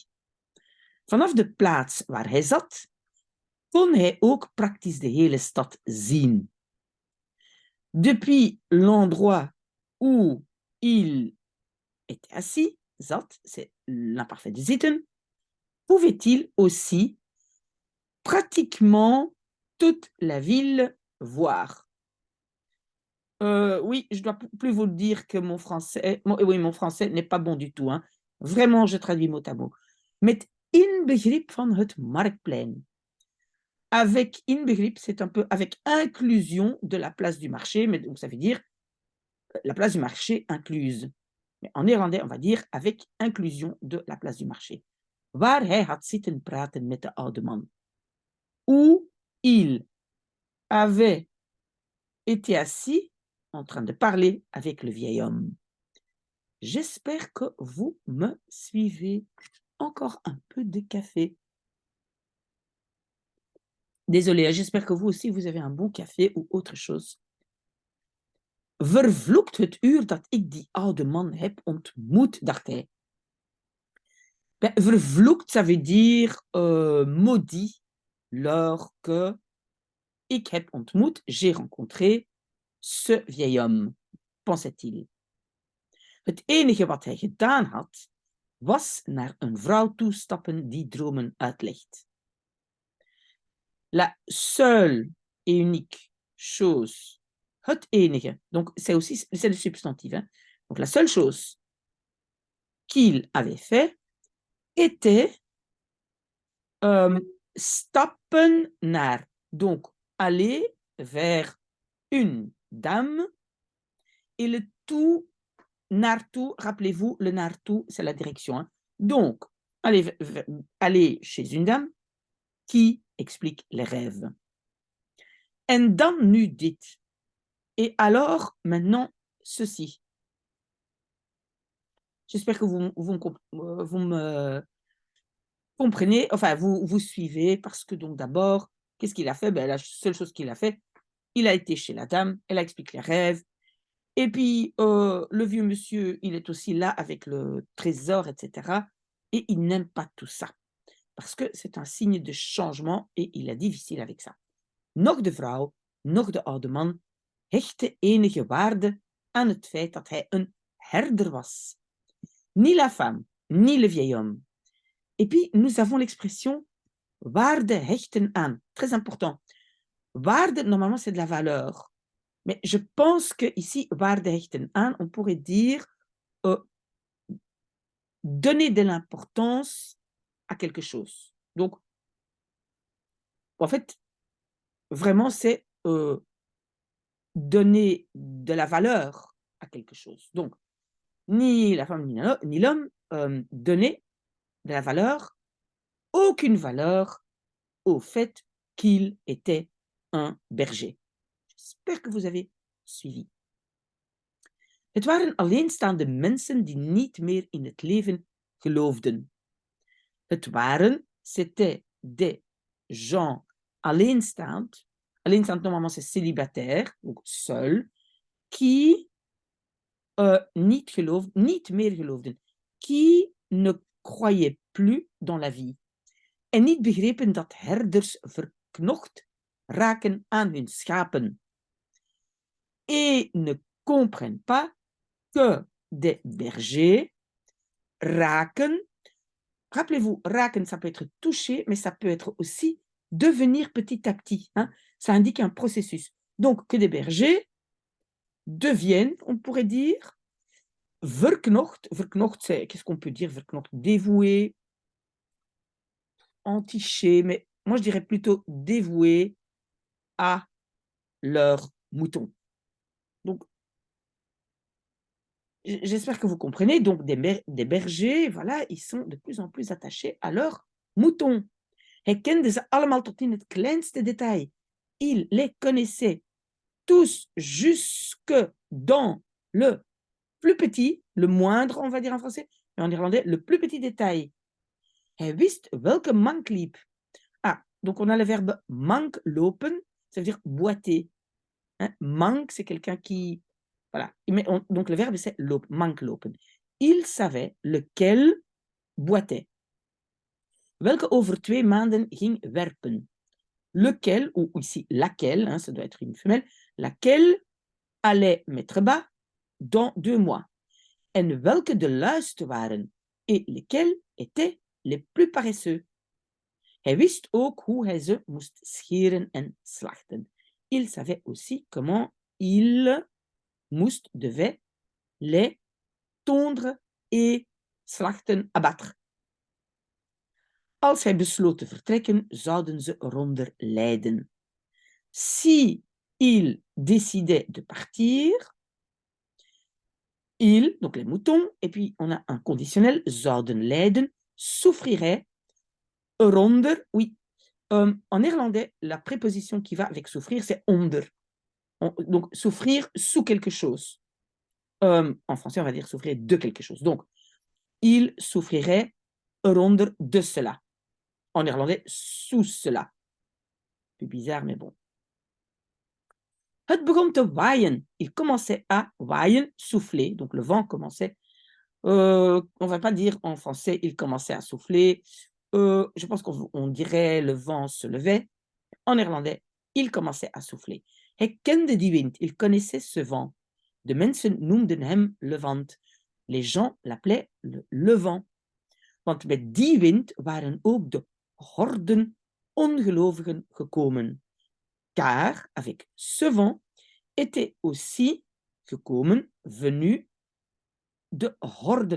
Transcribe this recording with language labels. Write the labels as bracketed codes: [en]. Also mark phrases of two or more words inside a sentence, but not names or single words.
[nl] Vanaf de plaats waar hij zat, kon hij ook praktisch de hele stad zien. [fr] Depuis l'endroit où il était assis, zat, c'est l'imparfait de zitten, pouvait-il aussi pratiquement toute la ville voir. Oui, je dois plus vous dire que mon français n'est pas bon du tout. Hein. Vraiment, je traduis mot à mot. [nl] Met inbegrip van het marktplein. [fr] Avec inbegrip, c'est un peu avec inclusion de la place du marché, mais donc ça veut dire la place du marché incluse. Mais en néerlandais, on va dire avec inclusion de la place du marché. [nl] Waar hij had zitten praten met de oude man. [fr] Où il avait été assis en train de parler avec le vieil homme. J'espère que vous me suivez. Encore un peu de café. Désolée, j'espère que vous aussi, vous avez un bon café ou autre chose. [nl] Vervloekt het uur dat ik die oude man heb ontmoet, dacht hij. [fr] Ben, vervloekt, ça veut dire maudit, lors que [nl] ik heb ontmoet, [fr] j'ai rencontré ce vieil homme, pensait-il. [nl] Het enige wat hij gedaan had, was naar een vrouw toestappen die dromen uitlegt. [fr] La seule et unique chose, [nl] het enige, [fr] donc c'est le substantif, hein? Donc la seule chose qu'il avait fait était [nl] stappen naar, [fr] donc aller vers une dame, et le tout, naartoe, rappelez-vous, le naartoe, c'est la direction. Hein? Donc, aller chez une dame qui explique les rêves. [nl] En dan nu dit. [fr] Et alors, maintenant, ceci. J'espère que vous me comprenez, enfin, vous suivez, parce que donc d'abord, qu'est-ce qu'il a fait? Ben, la seule chose qu'il a fait, il a été chez la dame, elle a expliqué les rêves, et puis le vieux monsieur, il est aussi là avec le trésor, etc. Et il n'aime pas tout ça, parce que c'est un signe de changement, et il est difficile avec ça. [nl] Nog de vrouw, nog de oude man hechtte enige waarde aan het feit dat hij een herder was. [fr] Ni la femme, ni le vieil homme. Et puis, nous avons l'expression [nl] waarde hechten aan. [fr] Très important. Waarde, normalement, c'est de la valeur. Mais je pense qu'ici, [nl] waarde hechten aan, [fr] on pourrait dire donner de l'importance à quelque chose. Donc, en fait, vraiment, c'est donner de la valeur à quelque chose. Donc, ni la femme ni l'homme donnaient de la valeur, aucune valeur au fait qu'il était un berger. J'espère que vous avez suivi. [nl] Het waren alleenstaande mensen die niet meer in het leven geloofden. Het waren, [fr] c'était des gens alleenstaand. Alleenstaand, normalement, c'est célibataire, donc seul, qui [nl] niet meer geloofden, [fr] qui ne croyaient plus dans la vie [nl] en niet begrepen dat herders verknocht raken aan hun schapen [fr] et ne comprennent pas que des bergers raken. Rappelez-vous, raken, ça peut être toucher, mais ça peut être aussi devenir petit à petit. Hein. Ça indique un processus. Donc, que des bergers deviennent, on pourrait dire, verknocht. Verknocht, c'est, qu'est-ce qu'on peut dire verknocht? Dévoué, entiché, mais moi je dirais plutôt dévoué à leurs moutons. Donc, j'espère que vous comprenez. Donc, des bergers, voilà, ils sont de plus en plus attachés à leurs moutons. [nl] Hij kende ze allemaal tot in het kleinste detail. [fr] Il les connaissait tous jusque dans le plus petit, le moindre, on va dire en français, mais en irlandais, le plus petit détail. [nl] Hij wist welke mank liep. [fr] Ah, donc on a le verbe [nl] mank lopen, [fr] ça veut dire boiter. Hein? Mank, c'est quelqu'un qui... Voilà. Donc le verbe, c'est [nl] mank lopen. [fr] Il savait lequel boitait. [nl] Welke over 2 maanden ging werpen. [fr] Lequel, ou ici laquelle, hein, ça doit être une femelle, laquelle allait mettre bas dans 2 mois. [nl] En welke de luiste waren [fr] et lesquels étaient les plus paresseux. [nl] Hij wist ook hoe hij ze moest scheren en slachten. [fr] Il savait aussi comment il devait les tondre et slachten, abattre. [nl] Als hij besloot te vertrekken, zouden ze eronder lijden. [fr] Si il décidait de partir, il, donc les moutons, et puis on a un conditionnel, [nl] zouden lijden, souffrirait, eronder, [fr] oui. En néerlandais, la préposition qui va avec souffrir, c'est onder. Donc, souffrir sous quelque chose. En français, on va dire souffrir de quelque chose. Donc, il souffrirait eronder de cela. En néerlandais, sous cela. Plus bizarre, mais bon. [nl] Het begon te waaien. [fr] Il commençait à waaien, souffler. Donc, le vent commençait. On ne va pas dire en français, il commençait à souffler. Je pense qu'on dirait le vent se levait. En néerlandais, il commençait à souffler. [nl] Hij kende die wind. [fr] Il connaissait ce vent. [nl] De mensen noemden hem levant. [fr] Les gens l'appelaient le levant. [nl] Want met die wind waren ook de horden ongelovigen gekomen. [fr] Car avec ce vent était aussi gekomen, venu, [nl] de horden.